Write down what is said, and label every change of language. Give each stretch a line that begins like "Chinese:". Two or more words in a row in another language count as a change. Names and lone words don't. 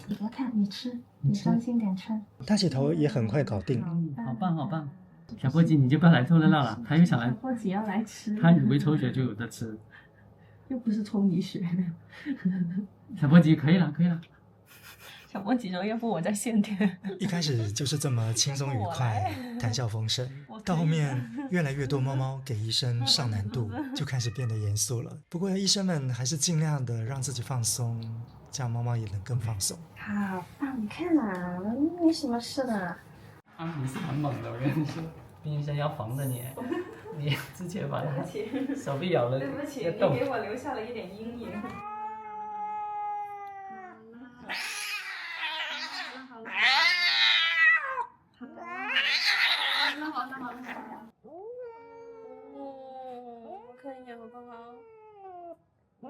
Chinese: 你別看，你吃，你專心點吃。大姐頭也很快搞定。好棒！小波吉你就不要來湊熱鬧了，他又想來。小波吉要來吃，他以為抽血就有得吃，又不是抽你血。小波吉可以了。小波吉說：“要不我再献點。” 一開始就是這麼輕鬆愉快，談笑風生，到後面越來越多貓貓給醫生上難度，就開始變得嚴肅了。不過醫生們還是盡量的讓自己放鬆，這樣貓貓也能更放鬆。好棒，你看啊，沒什麼事的。啊，你是很猛的，我跟你說，醫生要防着你，你之前把他手臂咬了，對不起，你給我留下了一點陰影。好了，可以了，好不好？